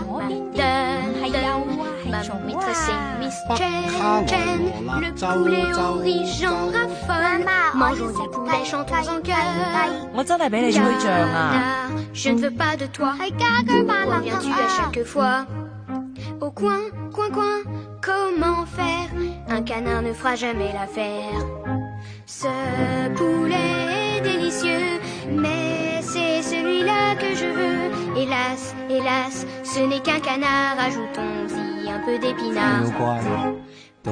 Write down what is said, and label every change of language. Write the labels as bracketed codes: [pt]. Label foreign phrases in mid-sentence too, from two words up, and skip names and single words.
[yue] 係有啊，係從北卡羅來納州媽媽，我要食雞。我真係俾你吹脹啊！係家居萬能俠。 [fr] Au coin, coin, coin, comment faire? Un canard ne fera jamais l'affaire. Ce poulet est délicieux, mais c'est celui-là que je veux. Hélas, hélas, ce n'est qu'un canard, ajoutons-y un peu d'épinards.